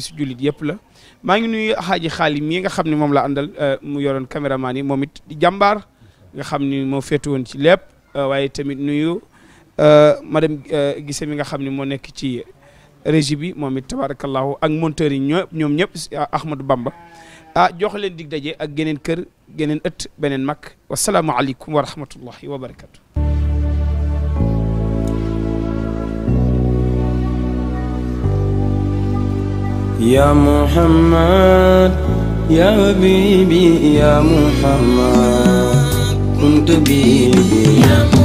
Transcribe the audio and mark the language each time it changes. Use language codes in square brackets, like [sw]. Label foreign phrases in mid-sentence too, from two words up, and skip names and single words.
[wo] bisu jullit yëpp la maa ngi nuyu xaaji xaalim mii nga xam ne moom la àndal mu yoroon caméraman yi moom it di jàmbaar nga xam ni moo féetu woon ci lépp waaye tamit nuyu madame Gise mi nga xam ne moo nekk ci régie bi moom it tabarakallahu ak monteur yi ñoom ñëpp Ahmadou Bamba jox leen dig daje ak geneen kër geneen ëtt beneen mag [ar] والسلام عليكم ورحمة الله وبركاته يا محمد يا حبيبي يا محمد كنت بيبي يا